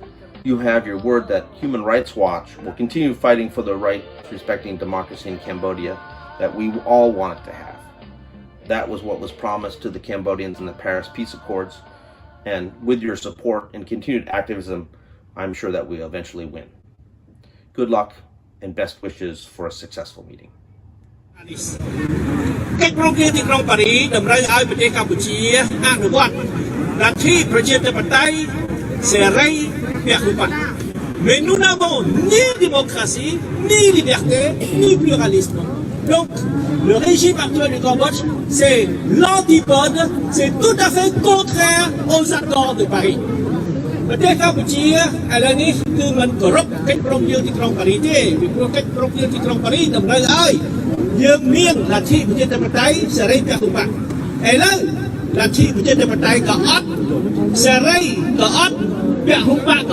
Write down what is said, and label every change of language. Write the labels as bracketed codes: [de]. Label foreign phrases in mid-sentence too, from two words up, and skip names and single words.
[en] You have your word that Human Rights Watch will continue fighting for the right respecting democracy in Cambodia that we all wanted to have. That was what was promised to the Cambodians in the Paris Peace Accords, and with your support and continued activism, I'm sure that we'll eventually win. Good luck and best wishes for a successful meeting. [km] កិច្ចព្រមព្រៀងទីក្រុងប៉ារីសតម្រូវឲ្យប្រទេសកម្ពុជាអនុវត្តលទ្ធិប្រជាធិបតេយ្យសេរីពហុបក [fr] Mais nous n'avons ni démocratie, ni liberté, ni pluralisme. Donc, le régime actuel du Cambodge, c'est l'antipode, c'est tout à fait contraire aux accords de Paris. [km] ប្រទេសកម្ពុជាឥឡូវនេះគឺមិនគោរពកិច្ចព្រមព្រៀងទីក្រុងប៉ារីសទេពីព្រោះកិច្ចព្រមព្រៀងទីក្រុងប៉ារីសតម្រូវឲ្យយើងមានលទ្ធិប្រជាធិបតេយ្យសេរីពហុបកឥឡូវលទ្ធិប្រជាធិបតេយ្យក៏អត់សេរីក៏អត់ពហុបក